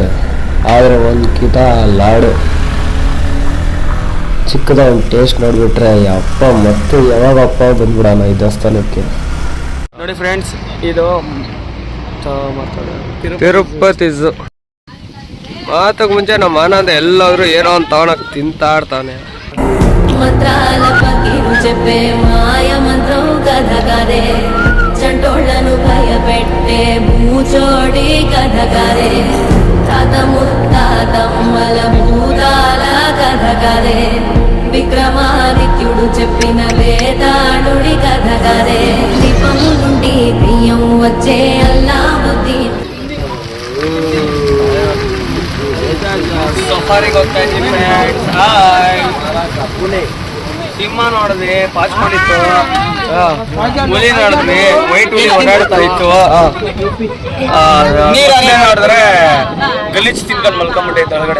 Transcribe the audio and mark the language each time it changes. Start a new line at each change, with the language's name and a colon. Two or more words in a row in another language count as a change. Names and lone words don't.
Kannada: ಆದರೆ ಒಂದು ಕಿತ ಲಾಡು ಚಿಕ್ಕದ ಒಂದು ಟೇಸ್ಟ್ ನೋಡಿಬಿಟ್ರೆ ಅಪ್ಪ ಮತ್ತೆ ಯಾವಾಗಪ್ಪ ಬಂದ್ಬಿಡೋಣ ಈ ದೇವಸ್ಥಾನಕ್ಕೆ. ನೋಡಿ ಫ್ರೆಂಡ್ಸ್, ಇದು ತಿರುಪತಿ ಝೂ. ಮಾತಕ್ಕೆ ಮುಂಚೆ ನಮ್ಮ ಆನಂದ ಎಲ್ಲಾದ್ರೂ ಏನೋ ಒಂದು ತಗೊಳಕ್ ತಿಂತಾಡ್ತಾನೆ.
Telugu: మంత్రాల పకిరు చెప్పే మాయ మంత్రం కథ కదే చంటోళ్లను భయపెట్టే భూచోడి కథ కదే తాత ముత్తాతమ్మల భూతాల కథ కదే విక్రమాదిత్యుడు చెప్పిన వేదాళుడి కథ కదే దీపము నుండి బియ్యం వచ్చే అల్లా బుద్ధి.
Kannada: ಸಫಾರಿಗೆ ಹೋಗ್ತಾ ಇದ್ದೀವಿ ಫ್ರೆಂಡ್ಸ್. ಹಾಯ್. ಸಿಂಹ ನೋಡಿದ್ವಿ, ಪಾಸ್ ಮಾಡಿತ್ತು. ಹುಲಿ ನೋಡಿದ್ವಿ, ವೈಟ್ ಹುಲಿ ಓಡಾಡ್ತಾ ಇತ್ತು. ನೀರಲ್ಲೇ ನೋಡಿದ್ರೆ ಗಲೀಜ್ ತಿನ್ಕೊಂಡು ಮಲ್ಕೊಂಡ್ಬಿಟ್ಟೈತೆ ಒಳಗಡೆ.